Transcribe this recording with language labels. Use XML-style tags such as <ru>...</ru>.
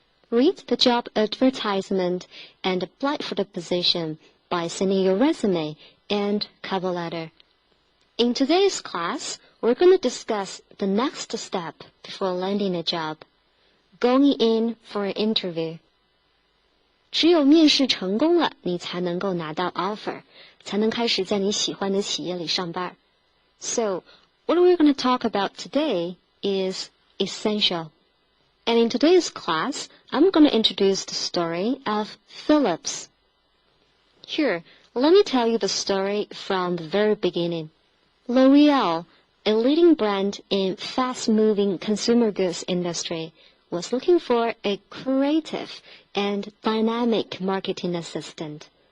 <en>Read the job advertisement and apply for the position by sending your resume and cover letter. In today's class, we're going to discuss the next step before landing a job, going in for an interview.</en> <zh>只有面试成功了，你才能够拿到 offer， 才能开始在你喜欢的企业里上班。</zh> <en>So, what we're going to talk about today is essential. And in today's class, I'm going to introduce the story of Philips. Here, let me tell you the story from the very beginning. L'Oreal, a leading brand in fast-moving consumer goods industry, was looking for a creative and dynamic marketing assistant.</en>